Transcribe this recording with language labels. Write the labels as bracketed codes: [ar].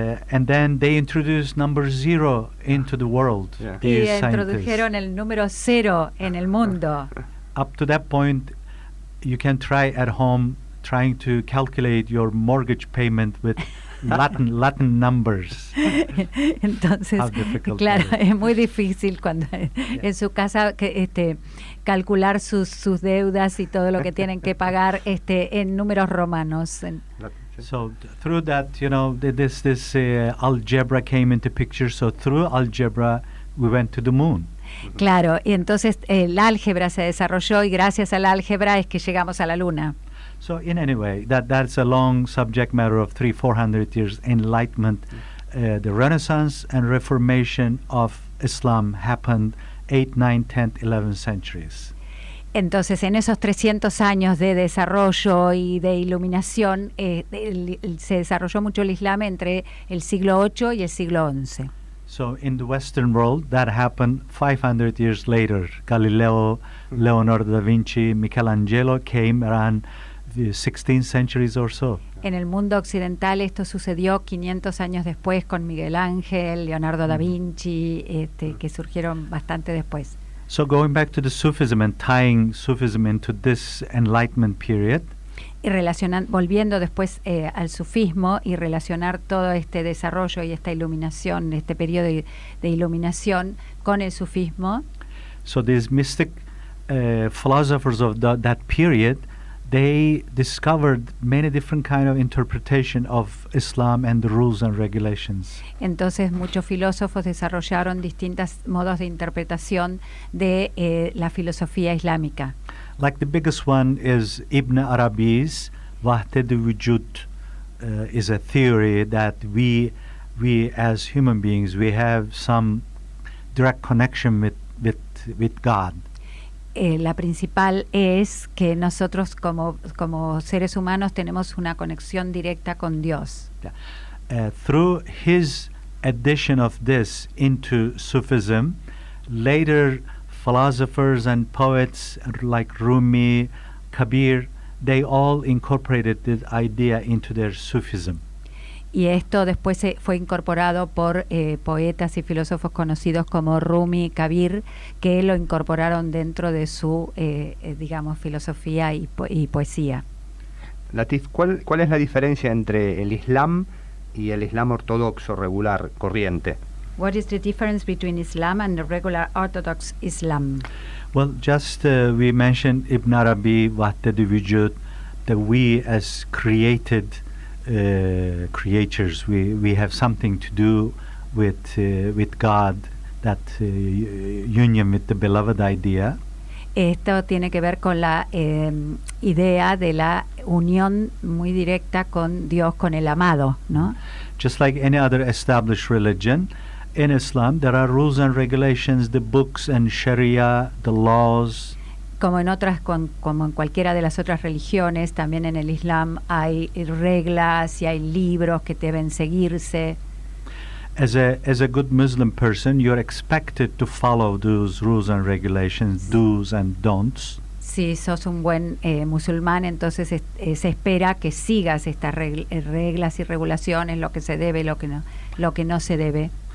[en] And then they introduced number 0 into the world. Yeah. [es] Y introdujeron el número 0 en el mundo. [en] Up to that point, you can try at home trying to calculate your mortgage payment with Latin numbers. [es] Entonces, claro, es muy difícil cuando en su casa calcular sus deudas y todo lo que tienen que pagar en números romanos. [en] So through that, this algebra came into picture. So through algebra, we went to the moon. [es] Claro, y entonces el álgebra se desarrolló y gracias al álgebra es que llegamos a la luna. [en] So in any way, that's a long subject matter of 400 years enlightenment. The Renaissance and Reformation of Islam happened 8th, 9th, 10th, 11th centuries. [es] Entonces, en esos 300 años de desarrollo y de iluminación, se desarrolló mucho el Islam entre el siglo VIII y el siglo XI. [en] So in the Western world, that happened 500 years later. Galileo, Leonardo da Vinci, Michelangelo came around the 16th centuries or so. [es] En el mundo occidental esto sucedió 500 años después con Miguel Ángel, Leonardo da Vinci, que surgieron bastante después. [en] So going back to the Sufism and tying Sufism into this enlightenment period. [es] Y volviendo después al sufismo y relacionar todo este desarrollo y esta iluminación, este periodo de iluminación con el sufismo. [en] So these mystic philosophers of that period, they discovered many different kind of interpretation of Islam and the rules and regulations. [es] Entonces muchos filósofos desarrollaron distintos modos de interpretación de la filosofía islámica. [en] Like the biggest one is Ibn Arabi's Wahdat al-Wujud, is a theory that we as human beings, we have some direct connection with God. [es] La principal es que nosotros como seres humanos tenemos una conexión directa con Dios. [en] Through his addition of this into Sufism, later philosophers and poets like Rumi, Kabir, they all incorporated this idea into their Sufism. [es] Y esto después fue incorporado por poetas y filósofos conocidos como Rumi y Kabir, que lo incorporaron dentro de su, filosofía y poesía. Latif, ¿cuál es la diferencia entre el Islam y el Islam ortodoxo regular, corriente? [en] What is the difference between Islam and the regular Orthodox Islam? Well, just we mentioned Ibn Arabi, Wahdat al-Wujud, that we as created creatures, we have something to do with God, that union with the beloved idea. [es] Esto tiene que ver con la idea de la unión muy directa con Dios, con el amado, ¿no? [en] Just like any other established religion, in Islam there are rules and regulations, the books and Sharia, the laws. [es] Como en otras, como en cualquiera de las otras religiones, también en el Islam hay reglas y hay libros que deben seguirse. [en] As a good Muslim person, you're expected to follow those rules and regulations, do's and don'ts. [es] Si sos un buen musulmán, entonces se espera que sigas estas reglas y regulaciones, lo que se debe, lo que no se debe.